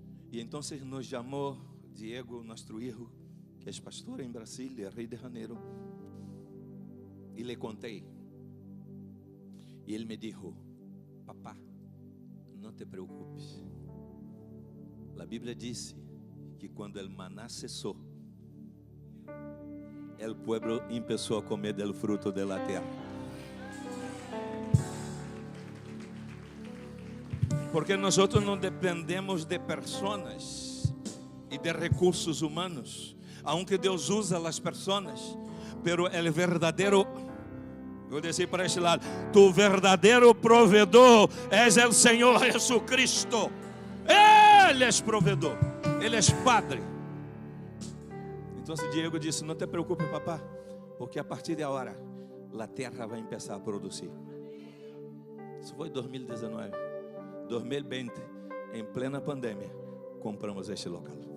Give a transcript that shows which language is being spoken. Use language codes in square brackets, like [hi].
[pt] E então nos chamou Diego, nosso filho, que é pastor em Brasília, Rio de Janeiro, e lhe contei. E ele me disse: papá, não te preocupes. A Bíblia disse que quando o maná cessou, [es] el pueblo empezó a comer del fruto de la tierra. Porque nosotros no dependemos de personas y de recursos humanos, aunque Dios usa las personas, pero el verdadero, voy a decir para este lado, tu verdadero proveedor es el Señor Jesucristo. Él es proveedor, Él es Padre. [pt] Entonces Diego disse: não te preocupes, papá, porque a partir de agora a terra vai começar a produzir. Isso foi 2019. 2020, em plena pandemia, compramos este local.